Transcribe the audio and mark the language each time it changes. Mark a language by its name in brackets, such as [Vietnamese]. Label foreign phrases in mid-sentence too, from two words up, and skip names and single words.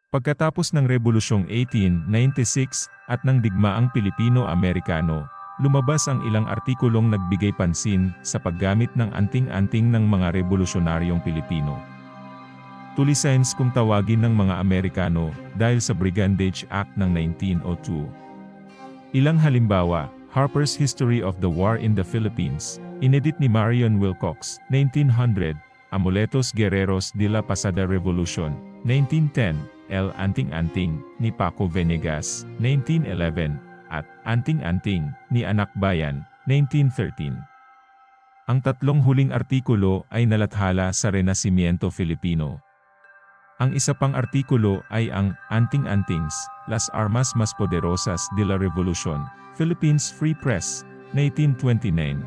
[Filipino] Pagkatapos ng Rebolusyong 1896 at ng digmaang Pilipino-Amerikano, lumabas ang ilang artikulong nagbigay pansin sa paggamit ng anting-anting ng mga revolusyonaryong Pilipino. Tulisens kung tawagin ng mga Amerikano dahil sa Brigandage Act ng 1902. Ilang halimbawa, Harper's History of the War in the Philippines, inedit ni Marion Wilcox, 1900, Amuletos Guerreros de la Pasada Revolution, 1910, El Anting-Anting, ni Paco Venegas, 1911, at Anting-Anting, ni Anak Bayan, 1913. Ang tatlong huling artikulo ay nalathala sa Renasimiento Filipino. Ang isa pang artikulo ay ang Anting-Antings, Las Armas Mas Poderosas de la Revolution, Philippines Free Press, 1929.